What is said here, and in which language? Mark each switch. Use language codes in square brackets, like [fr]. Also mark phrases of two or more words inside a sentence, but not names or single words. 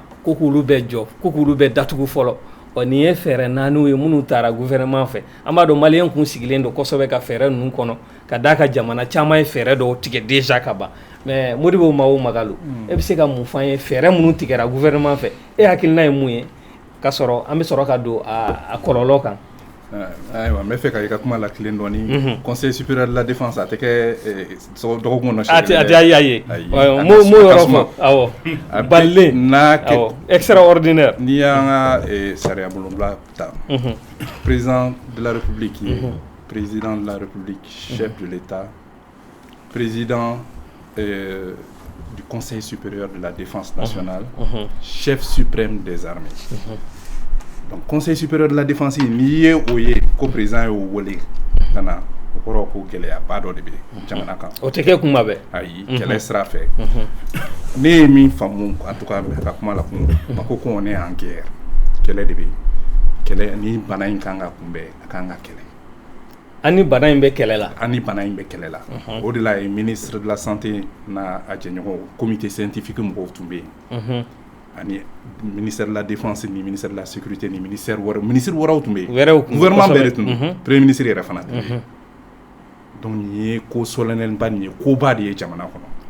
[bm] ko k'olu bɛɛ jɔ ko k'olu bɛɛ datugu fɔlɔ nin ye fɛɛrɛ 4 ye minnu taara gouvernement fɛ an b'a dɔn maliyɛn kun sigilen don kosɛbɛ ka fɛɛrɛ ninnu kɔnɔ ka d'a ka jamana caman ye fɛɛrɛ dɔw tigɛ déjà ka ban mais Modibo Magalu e bɛ se ka mun f'an ye fɛɛrɛ minnu tigɛra gouvernement fɛ e hakilina ye mun ye ka sɔrɔ an bɛ sɔrɔ ka don a kɔlɔlɔ kan. Ayiwa n bɛ fɛ ka i ka kuma la tilen dɔɔni [fr] conseil supérieur de la défense [bm] a tɛ kɛ dɔgɔkun kɔnɔ a tɛ a ye m'o yɔrɔ fɔ awɔ balilen awɔ extraordinaire n'i y'an ka sariya bolonbila ta [fr] président de la république président de la république chef de l'état président du conseil supérieur de la défense nationale chef suprême des armées. [bm] Donc [fr] conseil supérieur de la défense [bm] n'i ye o ye ko président y'o wele ka na o kɔrɔ ko gɛlɛyaba dɔ de bɛ jamana kan. O tɛ kɛ kuma bɛɛ. Ayi kɛlɛ sira fɛ. Ne ye min faamu [fr] en tout cas [bm] ka kuma la kun ma ko [fr] on est en guerre [bm] kɛlɛ de bɛ kɛlɛ ni bana in kan ka kunbɛn a kan ka kɛlɛ. Ani bana in bɛ kɛlɛ la. Ani bana in bɛ kɛlɛ la. O de la ye [fr] ministre de la santé [bm] n'a a jɛɲɔgɔn [fr] comité scientifique [bm] mɔgɔw tun bɛ yen. Ani [fr] ministère de la défense [bm] ni [fr] ministère de la sécurité [bm] ni ministère wɛrɛw tun bɛ yen gouvernement bɛɛ de tun don [fr] premier ministre [bm] yɛrɛ fana tun bɛ yen donc nin ye ko solennel ba nin ye koba de ye jamana kɔnɔ